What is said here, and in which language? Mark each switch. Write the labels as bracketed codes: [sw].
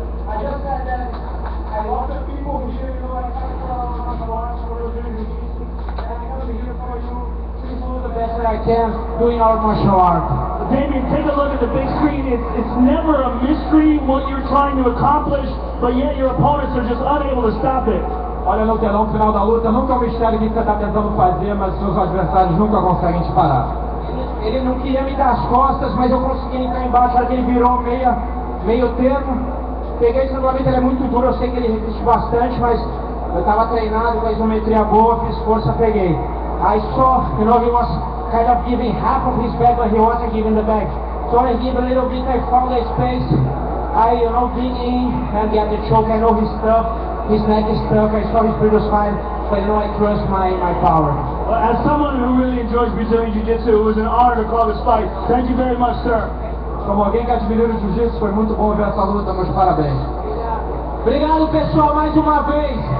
[en] I just said that I love the people here, you know, I come from martial arts, for jiu-jitsu, and I come here for you. The best that I can doing our martial art. Damien, take a look at the big screen. It's never a mystery what you're trying to accomplish, but yet your opponents are just unable to stop it. [pt] Olha no telão final da luta, nunca é um mistério o que você está tentando fazer, mas seus adversários nunca conseguem te parar. Ele não queria me dar as costas, mas eu consegui entrar embaixo, na hora que ele virou meio termo. Peguei esse regulamento, ele é muito duro, eu sei que ele resiste bastante, mas eu estava treinado com a isometria boa, fiz força, peguei. [en] I saw, you know, he was kind of giving half of his back, but he wasn't giving the back. So I give a little bit, I found the space, I, you know, dig in and get the choke. I know his stuff, his neck is tough, I saw his previous fight, but you know, I trust my power. Well, as someone who really enjoys Brazilian Jiu-Jitsu, it was an honor to call this fight. Thank you very much, sir. [pt] Como alguém que admira o jiu-jitsu, foi muito bom ver essa luta, meus parabéns. Obrigado, pessoal, mais uma vez.